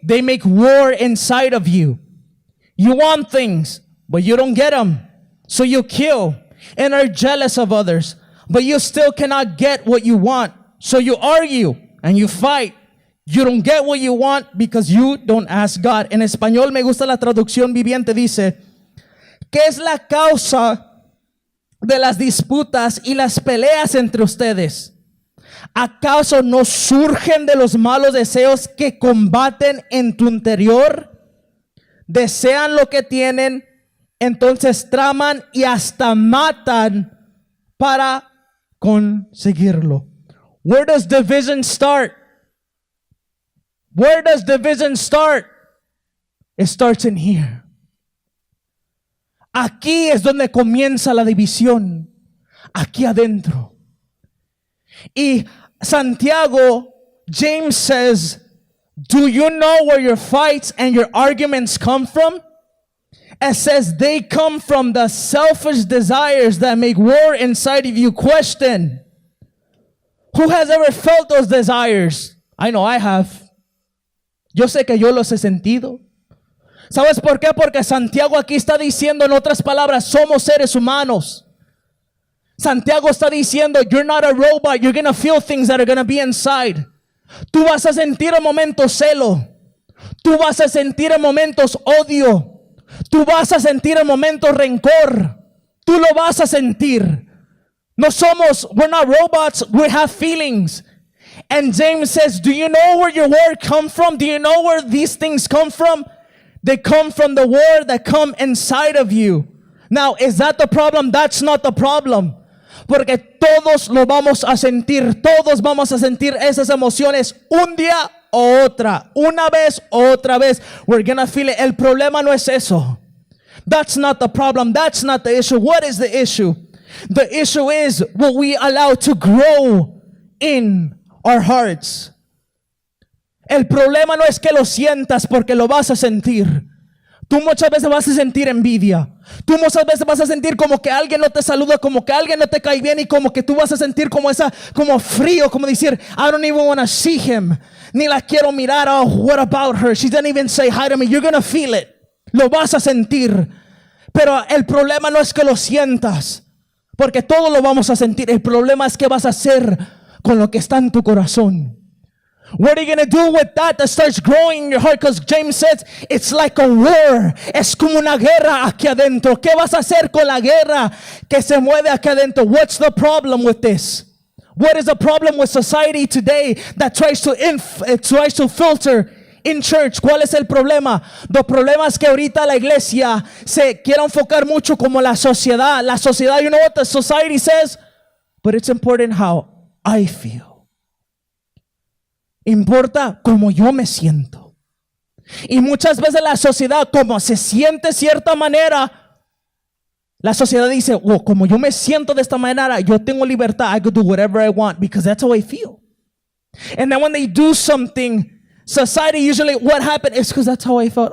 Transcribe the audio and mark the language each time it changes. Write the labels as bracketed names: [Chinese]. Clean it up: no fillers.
[English] They make war inside of you. You want things, but you don't get them. So you kill and are jealous of others, but you still cannot get what you want. So you argue and you fight. You don't get what you want because you don't ask God. [Spanish] En español me gusta la traducción viviente. Dice, ¿qué es la causa de las disputas y las peleas entre ustedes? ¿Acaso no surgen de los malos deseos que combaten en tu interior? Desean lo que tienen, entonces traman y hasta matan para conseguirlo. [English] Where does division start? Where does division start? It starts in here. [Spanish] Aquí es donde comienza la división. Aquí adentro. [English] Y Santiago, James says, do you know where your fights and your arguments come from? It says they come from the selfish desires that make war inside of you. Question, who has ever felt those desires? I know I have. [Spanish] Yo sé que yo los he sentido. ¿Sabes por qué? Porque Santiago aquí está diciendo, en otras palabras, somos seres humanos. Santiago está diciendo, [English] you're not a robot, you're going to feel things that are going to be inside. [Spanish] Tú vas a sentir en momentos celo. Tú vas a sentir en momentos odio. Tú vas a sentir en momentos rencor. Tú lo vas a sentir. [English] We're not robots, we have feelings. And James says, do you know where your war come from? Do you know where these things come from? They come from the war that come inside of you. Now, is that the problem? That's not the problem. [Spanish] Porque todos lo vamos a sentir. Todos vamos a sentir esas emociones un día o otra. Una vez o otra vez. [English] We're gonna feel it. [Spanish] El problema no es eso. [English] That's not the problem. That's not the issue. What is the issue? The issue is what we allow to grow in our hearts. [Spanish] El problema no es que lo sientas, porque lo vas a sentir. Tú muchas veces vas a sentir envidia. Tú muchas veces vas a sentir como que alguien no te saluda, como que alguien no te cae bien, y como que tú vas a sentir como frío, como decir, [English] I don't even want to see him. [Spanish] Ni la quiero mirar. [English] Oh, what about her? She didn't even say hi to me. You're going to feel it. [Spanish] Lo vas a sentir. Pero el problema no es que lo sientas, porque todo lo vamos a sentir. El problema es qué vas a hacer con lo que está en tu corazón. [English] What are you going to do with that starts growing in your heart? Because James says it's like a war. [Spanish] Es como una guerra aquí adentro. ¿Qué vas a hacer con la guerra que se mueve aquí adentro? [English] What's the problem with this? What is the problem with society today that tries to filter in church? [Spanish] ¿Cuál es el problema? [English] The [Spanish] problema es que ahorita la iglesia se quiere enfocar mucho como la sociedad. La sociedad, [English] you know what the society says? But it's important how I feel. [Spanish] Importa cómo yo me siento. Y muchas veces la sociedad, como se siente de cierta manera, la sociedad dice, oh, como yo me siento de esta manera, yo tengo libertad. [English] I could do whatever I want because that's how I feel. And then when they do something, society usually, what happened is because that's how I felt.